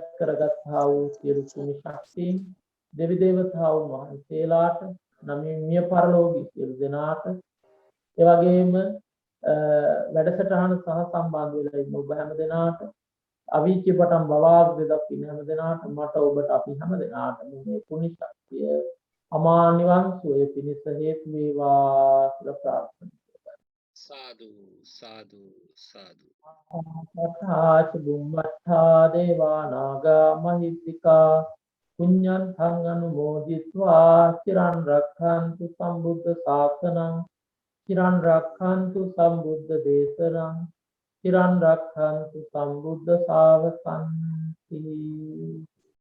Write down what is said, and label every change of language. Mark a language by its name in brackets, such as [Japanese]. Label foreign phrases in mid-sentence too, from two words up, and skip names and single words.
[Sinhala] කරගත්තා වූ සියලු කුමි ශක්තියින් දෙවි දේවතාවුන් වහන්සේලාට නමිය පරලෝකී සියලු දෙනාට ඒ වගේම වැඩසටහන සහ සම්බන්ධ වෙලා ඉන්න ඔබ හැම දෙනාට අවීචි පටන් බවාග්ද දක්ින හැම දෙනාට මට ඔබට අපි හැම දෙනාට මේ පුණ්‍ය ශක්තිය අමා නිවන් සුවය පිණිස හේතු වේවා කියලා ප්‍රාර්ථනා කරනවා. සාදු සාදු සාදු. [Pali] ආච බුම්මත්තා දේවා නාග මහිත්‍තිකා පුඤ්ඤන්තං අනුමෝදිत्वा චිරන් රක්ඛන්තු සම්බුද්ධ ශාසනං චිරන් රක්ඛන්තු සම්බුද්ධ දේශනං චිරන් රක්ඛන්තු සම්බුද්ධ ශාවකං